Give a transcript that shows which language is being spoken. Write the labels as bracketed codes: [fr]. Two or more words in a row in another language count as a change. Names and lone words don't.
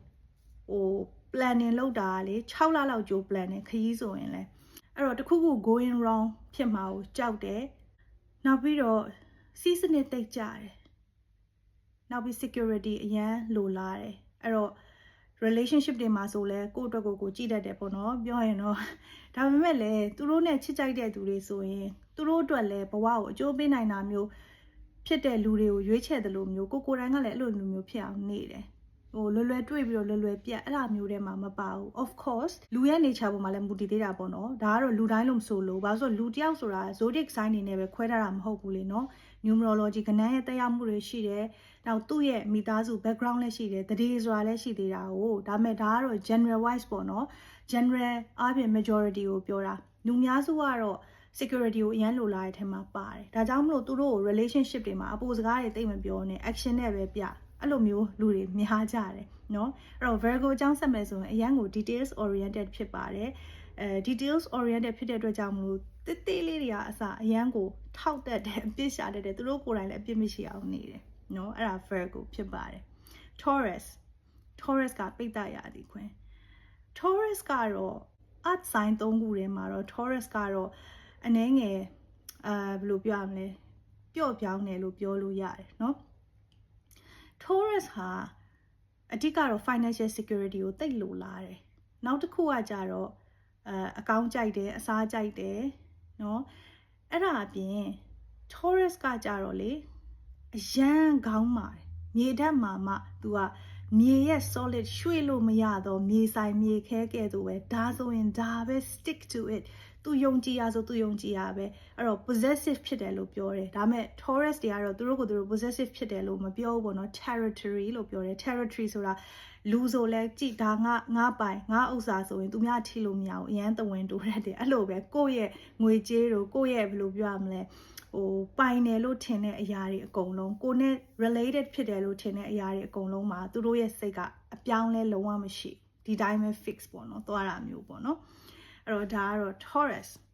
[my] planning လုပ်တာလေ6လလောက်ကြို planning ခရီးဆိုရင်လဲအဲ့တော့တခုခု [en] going wrong [my] ဖြစ်မှာကိုကြောက်တယ်နောက်ပြီးတော့စီးစနစ်တိတ်ကြတယ်နောက်ပြီး security အရန်လိုလားတယ်အဲ့တော့ relationship တွေမှာဆိုလဲကိုယ့်အတွက်ကိုကြည့်တတ်တယ်ပေါ့နော်ပြောရင်တော့ဒါပေမဲ့လည်းသူတို့နဲ့ချစ်ကြိုက်တဲ့သူတွေဆိုရင်သူတို့အတွက်လည်းဘဝ ကိုအကျိုးပေးနိုင်တာမျိုးဖြစ်တဲ့လူတွေကိုရွေးချယ်တယ်လို့မျိုးကိုယ်တိုင်ကလည်းအဲ့လိုလူမျိုးဖြစ်အောင်နေတယ်လွယ်တွေ့ပြီးတော့လွယ်ပြတ်အဲ့လိုမျိုးတွေမှာမပါဘူး [en] of course [my] လူရဲ့ nature ပေါ်မှာလည်းမူတည်သေးတာပေါ့နော်ဒါကတော့လူတိုင်းလို့မဆိုလို့ဘာလို့ဆိုလူတယောက်ဆိုတာ [en] zodiac sign [my] နေနဲ့ပဲခွဲထားတာမဟုတ်ဘူးလေနော် numerology ကဏ္ဍရဲ့တက်ရောက်မှုတွေရှိတယ်နောက်သူ့ရဲ့မိသားစု background လည်းရှိတယ်တတိဆိုတာလည်းရှိသေးတာကိုဒါပေမဲ့ဒါကတော့ [en] general wise [my] ပေါ့နော် general အပြင် majority ကိုပြောတာလူများစုကတော့ security ကိုအရင်လိုလာတဲ့အထက်မှာပါတယ်ဒါကြောင့်မလို့သူတို့ကို relationship တွေမှာအပေါ်စကားတွေသိမပြောနဲ့ action နဲ့ပဲပြအဲ့လိုမျိုးလူတွေများကြတယ်เนาะအဲ့တော့ Virgo အကြောင်းဆက်မယ်ဆိုရင်အရင်ကို [en] details oriented [my] ဖြစ်ပါတယ် [en] details oriented [my] ဖြစ်တဲ့အတွက်ကြောင့်မလို့တိလေးတွေကအစအရင်ကိုထောက်တတ်တယ်အပြစ်ရှာတတ်တယ်သူတို့ကိုယ်တိုင်လည်းအပြစ်မရှိအောင်နေတယ်เนาะအဲ့ဒါ Virgo ဖြစ်ပါတယ် Taurus ကပိဿရာသီခွင် Taurus ကတော့ [en] earth sign [my] 3 ခုထဲမှာတော့ Taurus ကတော့အနည်းငယ်ဘယ်လိုပြောရမလဲပျော့ပြောင်းတယ်လို့ပြောလို့ရတယ်เนาะ Taurus ဟာအဓိကတော့ [en] financial security [my] ကိုတိတ်လိုလားတယ်။နောက်တစ်ခုကကြတော့အကောင့်ကြိုက်တယ်အစားကြိုက်တယ်နော်။အဲ့ဒါအပြင် Taurus ကကြတော့လေအရန်ခေါင်းမာတယ် ။မြေဓာတ်မှာမှ तू ကမြေရဲ့ solid ရွှေ့လို့မရတော့မြေဆိုင်မြေခဲကဲ့သို့ပဲဒါဆိုရင်ဒါပဲ [en] stick to it [my] သူယုံကြည်ရဆိုသူယုံကြည်ရပဲအဲ့တော့ possessive ဖြစ်တယ်လို့ပြောတယ်ဒါပေမဲ့ Taurus တွေကတော့ သူတို့ကိုသူတို့ possessive ဖြစ်တယ်လို့မပြောဘူးပေါ့နော် territory လို့ပြောတယ် territory ဆိုတာလူဆိုလဲကြည်ဒါငါပိုင်ငါဥစ္စာဆိုရင်သူများထိလို့မရဘူးအရန်တဝင်တူရတယ်အဲ့လိုပဲကိုယ့်ရဲ့ငွေကြေးတို့ကိုယ့်ရဲ့ဘယ်လိုပြောရမလဲဟိုပိုင်တယ်လို့ထင်တဲ့အရာတွေအကုန်လုံးကိုနဲ့ related ဖြစ်တယ်လို့ထင်တဲ့အရာတွေအကုန်လုံးမှာသူတို့ရဲ့စိတ်ကအပြောင်းလဲလုံးဝမရှိဒီတိုင်းပဲ fix ပေါ့နော်သွားတာမျိုးပေါ့နော်အဲ့တော့ဒါကတော့ Taurus